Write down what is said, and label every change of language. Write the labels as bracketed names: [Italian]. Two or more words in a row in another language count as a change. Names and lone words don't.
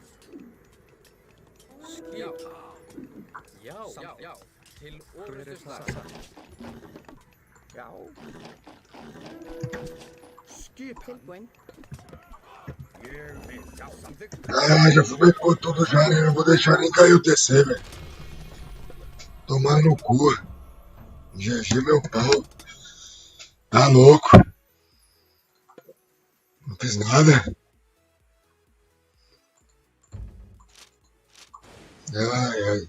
[Icelandic] Skipan. Já. Já. Til Hver er orrustuslag. það? Já. Skipan. Tilbúin. [Portuguese] Ah, já fumei com tudo já, né? Não vou deixar nem cair o TC, velho. Tomar no cu. GG meu pau. Tá louco. Não fiz nada. Ai, ai.